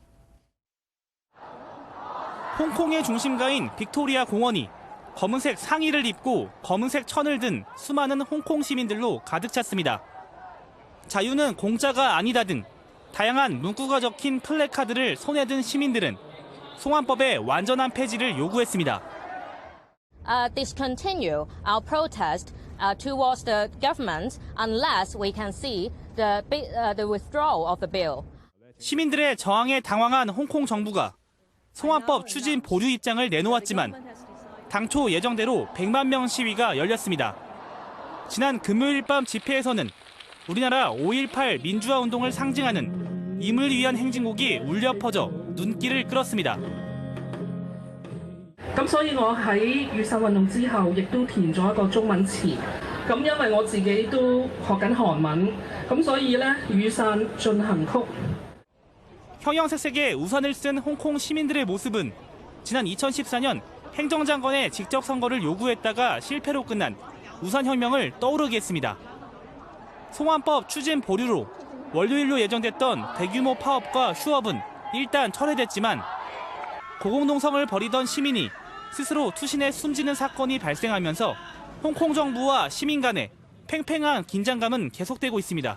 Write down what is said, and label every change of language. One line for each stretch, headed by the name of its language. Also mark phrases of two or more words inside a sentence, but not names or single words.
Korean: 홍콩의 중심가인 빅토리아 공원이 검은색 상의를 입고 검은색 천을 든 수많은 홍콩 시민들로 가득 찼습니다. 자유는 공짜가 아니다 등 다양한 문구가 적힌 플래카드를 손에 든 시민들은 송환법의 완전한 폐지를 요구했습니다.
English: Discontinue our protest towards the government unless we can see the withdrawal of the bill.
Korean: 시민들의 저항에 당황한 홍콩 정부가 송환법 추진 보류 입장을 내놓았지만 당초 예정대로 100만 명 시위가 열렸습니다. 지난 금요일 밤 집회에서는 우리나라 5.18 민주화 운동을 상징하는 임을 위한 행진곡이 울려 퍼져 눈길을 끌었습니다.
Cantonese: 咁所以我喺雨傘運動之後，亦都填咗一個中文詞。咁因為我自己都學緊韓文，咁所以咧雨傘進行曲。
Korean: 형형색색의 우산을 쓴 홍콩 시민들의 모습은 지난 2014년 행정장관의 직접 선거를 요구했다가 실패로 끝난 우산혁명을 떠오르게 했습니다. 송환법 추진 보류로 월요일로 예정됐던 대규모 파업과 휴업은 일단 철회됐지만 고공농성을 벌이던 시민이 스스로 투신해 숨지는 사건이 발생하면서 홍콩 정부와 시민 간의 팽팽한 긴장감은 계속되고 있습니다.